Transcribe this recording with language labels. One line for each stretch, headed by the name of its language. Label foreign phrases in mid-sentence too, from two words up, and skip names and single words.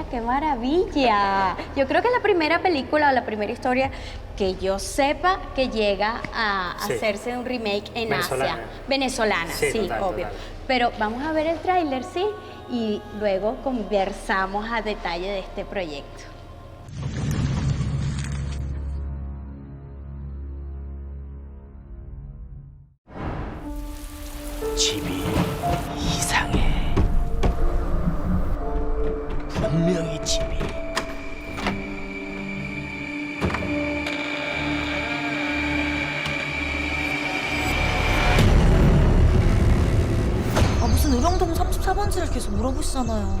Spanish: ¡Qué maravilla! Yo creo que es la primera película o la primera historia que yo sepa que llega a hacerse un remake en Asia. Venezolana, sí, total, obvio. Total. Pero vamos a ver el tráiler, ¿sí? Y luego conversamos a detalle de este proyecto.
Korean: 집이 이상해. 분명히 집이. 무슨 의령동 34번지를 계속 물어보시잖아요.